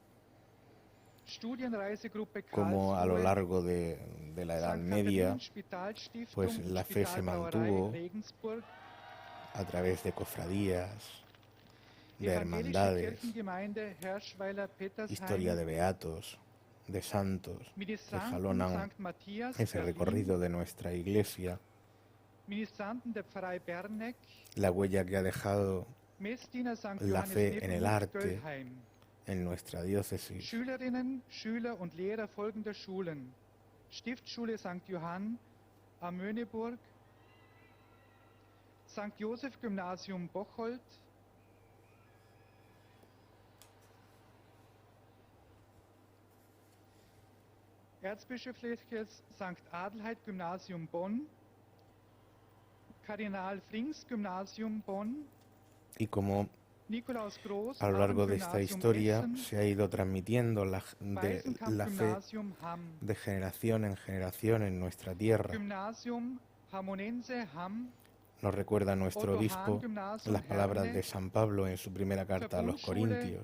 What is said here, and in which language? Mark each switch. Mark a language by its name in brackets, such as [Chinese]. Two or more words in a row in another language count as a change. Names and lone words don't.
[Spanish] como a lo largo de la Edad Media, pues la fe se mantuvo a través de cofradías, de hermandades, historia de beatos, de santos, que jalonan ese recorrido de nuestra iglesia, la huella que ha dejado la fe en el arte, en nuestra diócesis. [German] Schülerinnen, Schüler und Lehrer folgender Schulen: Stiftschule St. Johann am Möhneburg, St. Joseph Gymnasium Bocholt, Erzbischöfliches St. Adelheid Gymnasium Bonn, Kardinal Frings Gymnasium Bonn, [Spanish] y como a lo largo de esta historia se ha ido transmitiendo la fe de generación en nuestra tierra. Nos recuerda nuestro obispo las palabras de San Pablo en su primera carta a los Corintios.